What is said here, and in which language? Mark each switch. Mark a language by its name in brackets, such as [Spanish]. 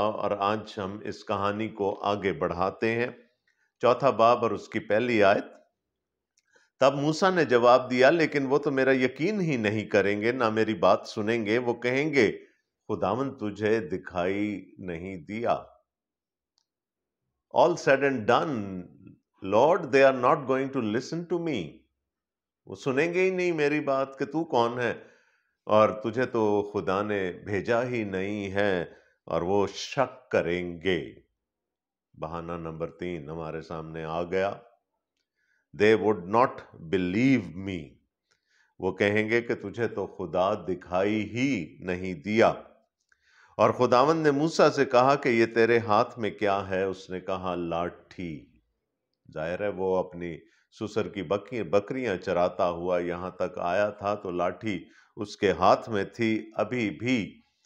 [Hindi] और आज हम इस कहानी को आगे बढ़ाते हैं। चौथा बाब और उसकी पहली आयत। तब मूसा ने जवाब दिया, लेकिन वो तो मेरा यकीन ही नहीं करेंगे, ना मेरी बात सुनेंगे। वो कहेंगे, खुदावन तुझे दिखाई नहीं दिया। [English] All said and done, Lord, they are not going to listen to me. [Hindi] वो सुनेंगे ही नहीं मेरी बात कि तू कौन है, और तुझे तो खुदा ने भेजा ही नहीं है, और वो शक करेंगे। बहाना नंबर 3 हमारे सामने आ गया। [English] They would not believe me. [Hindi] वो कहेंगे कि तुझे तो खुदा दिखाई ही नहीं दिया। और खुदावंद ने मूसा से कहा कि ये तेरे हाथ में क्या है। उसने कहा, लाठी। जाहिर है वो अपनी सुसर की बकरियां चराता हुआ यहां तक आया था, तो लाठी उसके हाथ में थी अभी भी।